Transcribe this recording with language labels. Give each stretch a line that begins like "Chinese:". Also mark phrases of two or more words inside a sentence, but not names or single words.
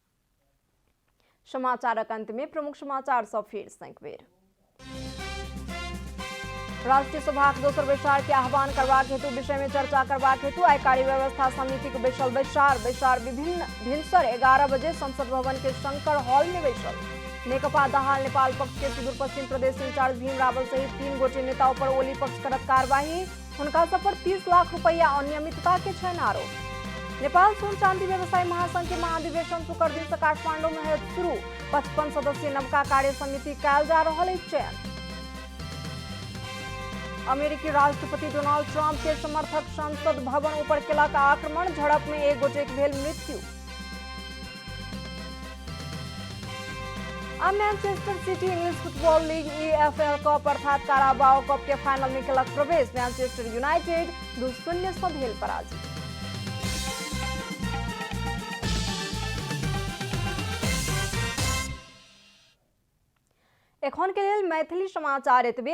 Maithili: समाचारक अंत में प्रमुख समाचार सब फेर सँ एक बेर। राष्ट्रीय सभाक दोसर बैसार के आह्वान करबाक हेतु विषय में चर्चा करबाक हेतु आइ कार्य व्यवस्था समिति के बैसल बैसार विभिन्न भिनसर 11 बजे संसद भवन के शंकर हॉल में बैसल। नेकपा दहाल नेपाल पक्ष के सुदूर पश्चिम प्रदेश इंचार्ज भीम रावल सहित 3 गोटे नेताओं पर ओली पक्ष करत कार्रवाई। हुनका सब पर 30 लाख रुपया अनियमितता के छनि आरोप। नेपाल सोन चांदी व्यवसाय महासंघ के महाधिवेशन शुक्र दिन से काठमांडू में होयत शुरू। 55 सदस्यीय नवका कार्य समिति कयल जा रहल अछि चयन। अमेरिकी राष्ट्रपति डोनाल्ड ट्रंप के समर्थक संसद भवन ऊपर केलक आक्रमण। झड़प में एक गोटे के भेल मृत्यु। आ मैनचेस्टर सिटी इंग्लिश फुटबॉल लीग EFL कप अर्थात काराबाओ कप के फाइनल में केलक प्रवेश। मैनचेस्टर यूनाइटेड 2-0 से भेल पराजित। एखन के लेल मैथिली समाचार एतबे।